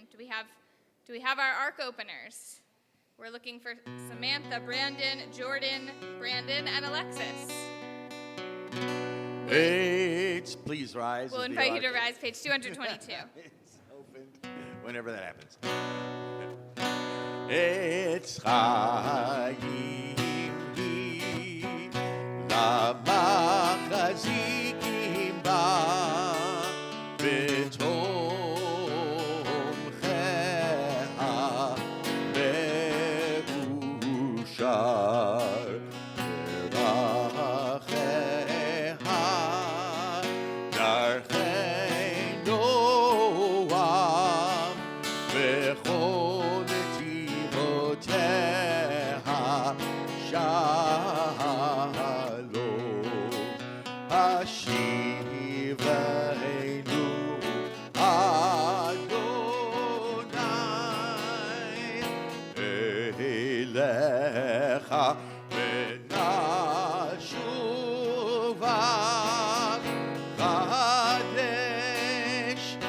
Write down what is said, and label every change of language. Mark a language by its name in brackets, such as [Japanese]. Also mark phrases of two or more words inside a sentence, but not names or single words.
[English] Do we have our ark openers? We're looking for Samantha, Brandon, Jordan, Brandon, and Alexis. Please rise. We'll invite you to rise, page 222. It's opened whenever that happens. [Hebrew] עץ חיים היא למחזיקים בה ותומכיה מאשר דרכיה דרכי נעם וכל נתיבותיה שלום השיבנו אדני אליך ונשובה חדש